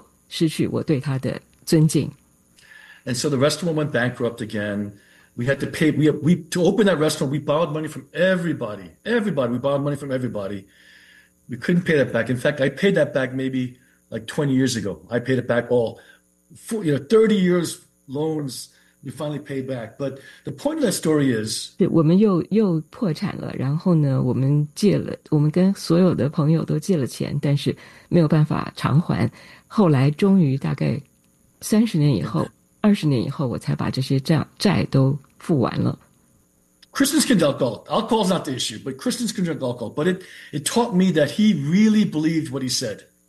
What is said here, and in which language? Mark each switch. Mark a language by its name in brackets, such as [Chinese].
[Chinese] 是我父亲看着我说不，其实他也是很想要去星期天开门，想要去卖酒，但是不行，所以他看着我的眼睛说不。那么因此呢，他没有失去我对他的尊敬。And [English] so the restaurant went bankrupt again. We had to pay. We to open that restaurant, we borrowed money from everybody. Everybody, we borrowed money from everybody. We couldn't pay that back. In fact, I paid that back maybe like 20 years ago. I paid it back all, for, you know, 30 years loans, we finally paid back. But the point of that story is... [Chinese] 我们又破产了,然后呢,我们借了,我们跟所有的朋友都借了钱,但是没有办法偿还。后来终于大概30年以后,20年以后,我才把这些债都付完了。 [English] Christians can drink alcohol. Alcohol is not the issue, but Christians can drink alcohol. But it taught me that he really believed what he said.